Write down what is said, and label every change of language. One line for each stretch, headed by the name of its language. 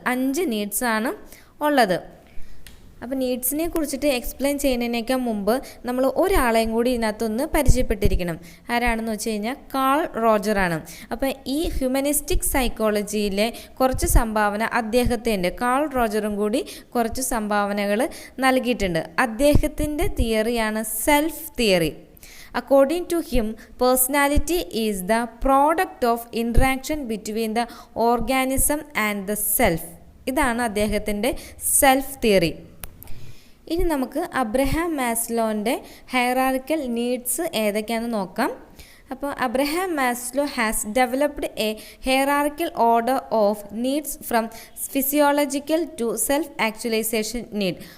Malayalam: 5 നീഡ്സാണ് ഉള്ളത്. അപ്പോൾ നീഡ്സിനെ കുറിച്ചിട്ട് എക്സ്പ്ലെയിൻ ചെയ്യുന്നതിനേക്കാൾ മുമ്പ് നമ്മൾ ഒരാളെയും കൂടി ഇതിനകത്തൊന്ന് പരിചയപ്പെട്ടിരിക്കണം. ആരാണെന്ന് വെച്ച് കഴിഞ്ഞാൽ കാൾ റോജറാണ്. അപ്പോൾ ഈ ഹ്യൂമനിസ്റ്റിക് സൈക്കോളജിയിലെ കുറച്ച് സംഭാവന അദ്ദേഹത്തിൻ്റെ, കാൾ റോജറും കൂടി കുറച്ച് സംഭാവനകൾ നൽകിയിട്ടുണ്ട്. അദ്ദേഹത്തിൻ്റെ തിയറിയാണ് self theory.
English: According to him, personality is the product of interaction between the organism and the self.
Malayalam: ഇതാണ് അദ്ദേഹത്തിൻ്റെ സെൽഫ് തിയറി. ഇനി നമുക്ക് അബ്രഹാം മാസ്ലോൻ്റെ ഹൈറാർക്കിക്കൽ നീഡ്സ് ഏതൊക്കെയാണെന്ന് നോക്കാം.
English: അപ്പോൾ Abraham Maslow has developed a hierarchical order of needs from physiological to self actualization need.